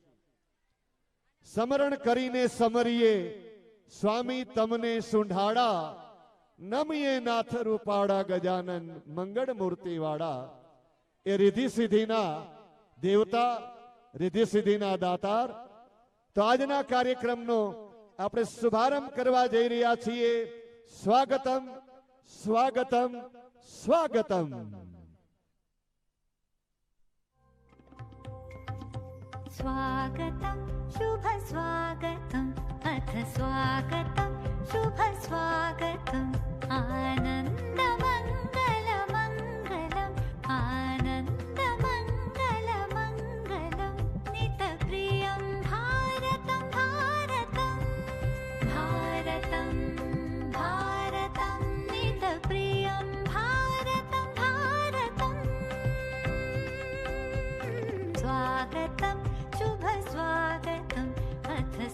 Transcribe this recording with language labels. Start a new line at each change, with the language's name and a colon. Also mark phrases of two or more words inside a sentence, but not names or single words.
Gujarati: સમરણ કરીને સમરીએ સ્વામી તમને સુંઢાડા, નમીએ નાથ રૂપાડા ગજાનન મંગળ મૂર્તિ વાળા. એ રિદ્ધિ સિદ્ધિના દેવતા, રિદ્ધિ સિદ્ધિના દાતાર. તો આજના કાર્યક્રમનો આપણે શુભારંભ કરવા જઈ રહ્યા છીએ સ્વાગતમ સ્વાગતમ સ્વાગતમ.
Sanskrit: स्वागतं शुभ स्वागतं अथ स्वागतं शुभ स्वागतं आनन्दमङ्गलमङ्गलम् आनन्दमङ्गलमङ्गलं नितप्रियं भारतं भारतं भारतं भारतं नितप्रियं भारतं भारतं स्वागतं शुभ स्वागतम् अथ